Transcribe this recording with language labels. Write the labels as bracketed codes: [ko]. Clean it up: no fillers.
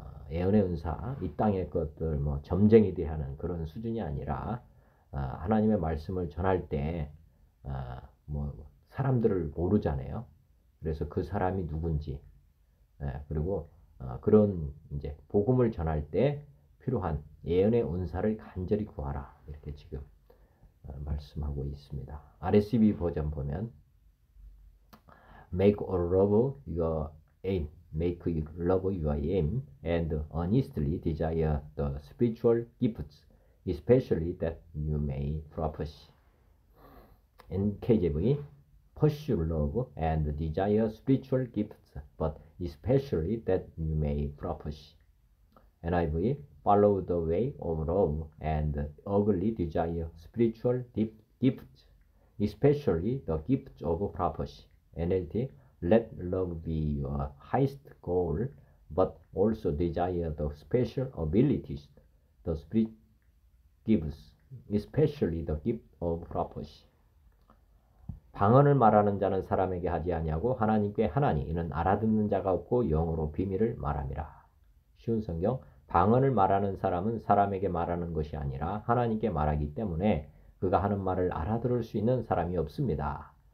[ko] 예언의 은사, 이 땅의 것들 뭐 점쟁이 대하는 그런 수준이 아니라 하나님의 말씀을 전할 때 뭐 사람들을 모르잖아요. 그래서 그 사람이 누군지, 그리고 그런 이제 복음을 전할 때 필요한 예언의 은사를 간절히 구하라. 이렇게 지금 말씀하고 있습니다. [en] RSV [ko] 버전 보면 [en] Make all love your aim. Make love your aim and earnestly desire the spiritual gifts, especially that you may prophesy. In KJV, pursue love and desire spiritual gifts, but especially that you may prophesy. NIV, follow the way of love and eagerly desire spiritual gifts, especially the gift of prophecy. NLT, let love be your highest goal, but also desire the special abilities the Spirit gives, especially the gift of prophecy. [ko] 방언을 말하는 자는 사람에게 하지 아니하고 하나님께 하나니 이는 알아듣는 자가 없고 영으로 비밀을 말함이라. 쉬운 성경, 방언을 말하는 사람은 사람에게 말하는 것이 아니라 하나님께 말하기 때문에 그가 하는 말을 알아들을 수 있는 사람이 없습니다.